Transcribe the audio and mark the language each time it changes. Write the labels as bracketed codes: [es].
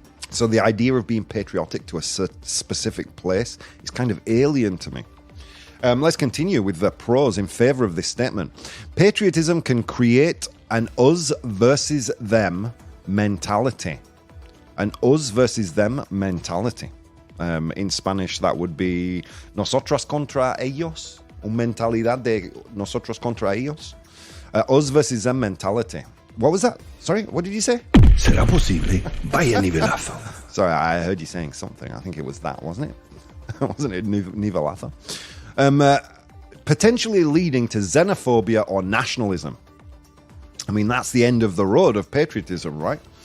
[en] So the idea of being patriotic to a specific place is kind of alien to me. Let's continue with the pros in favor of this statement. Patriotism can create an us versus them mentality. An us versus them mentality. In Spanish, that would be [es] nosotros contra ellos. Una mentalidad de nosotros contra ellos. [en] Us versus them mentality. What was that? Sorry, what did you say? [es] ¿Será posible? Vaya nivelazo. [en] Sorry, I heard you saying something. I think it was that, wasn't it? Wasn't it nivelazo? Potentially leading to xenophobia or nationalism. I mean, that's the end of the road of patriotism, right?